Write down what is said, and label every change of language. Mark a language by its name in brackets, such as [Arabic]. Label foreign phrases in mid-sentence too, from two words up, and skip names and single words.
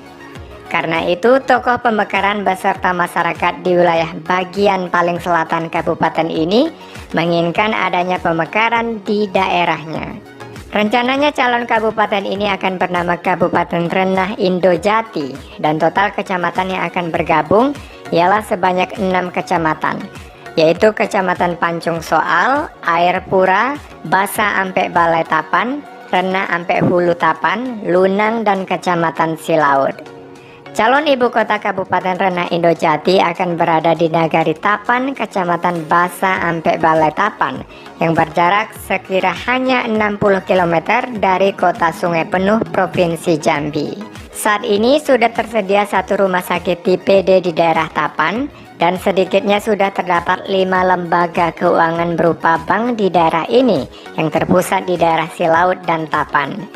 [Indonesian] Karena itu, tokoh pemekaran beserta masyarakat di wilayah bagian paling selatan kabupaten ini menginginkan adanya pemekaran di daerahnya. Rencananya calon kabupaten ini akan bernama Kabupaten Renah Indojati, dan total kecamatan yang akan bergabung ialah sebanyak 6 kecamatan, yaitu Kecamatan Pancung Soal, Air Pura, Basa Ampe Balai Tapan, Renah Ampe Hulu Tapan, Lunang, dan Kecamatan Silaud. Calon ibu kota Kabupaten Renah Indojati akan berada di Nagari Tapan, Kecamatan Basa Ampe Balai Tapan, yang berjarak sekira hanya 60 km dari kota Sungai Penuh, Provinsi Jambi. Saat ini sudah tersedia 1 rumah sakit tipe D di daerah Tapan, dan sedikitnya sudah terdapat 5 lembaga keuangan berupa bank di daerah ini yang terpusat di daerah Silaud dan Tapan.